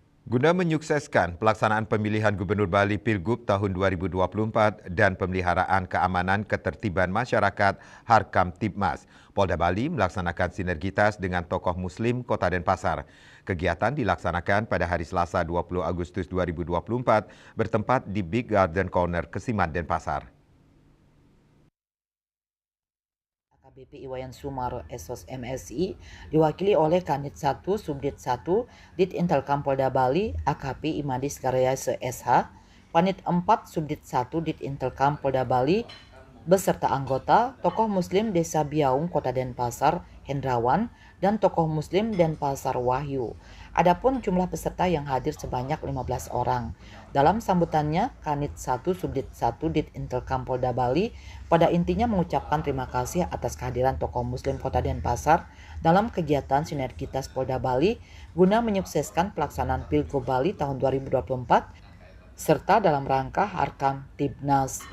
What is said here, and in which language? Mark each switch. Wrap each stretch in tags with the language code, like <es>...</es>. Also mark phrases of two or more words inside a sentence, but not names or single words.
<id>Guna menyukseskan pelaksanaan pemilihan Gubernur Bali Pilgub tahun 2024 dan pemeliharaan keamanan ketertiban masyarakat Harkamtibmas, Polda Bali melaksanakan sinergitas dengan tokoh Muslim Kota Denpasar. Kegiatan dilaksanakan pada hari Selasa 20 Agustus 2024 bertempat di Big Garden Corner, Kesiman, Denpasar. AKBP Iwayan Sumar SOS MSI diwakili oleh Kanit 1 Subdit 1 Dit Intelkam Polda Bali AKP Imadis Karyase SH, Panit 4 Subdit 1 Dit Intelkam Polda Bali beserta anggota tokoh Muslim Desa Biaung Kota Denpasar Hendrawan dan tokoh Muslim Denpasar Wahyu. Adapun jumlah peserta yang hadir sebanyak 15 orang. Dalam sambutannya, Kanit 1 Subdit 1 Dit Intelkam Polda Bali pada intinya mengucapkan terima kasih atas kehadiran tokoh Muslim Kota Denpasar dalam kegiatan sinergitas Polda Bali guna menyukseskan pelaksanaan Pilgub Bali tahun 2024 serta dalam rangka Harkamtibnas.</id>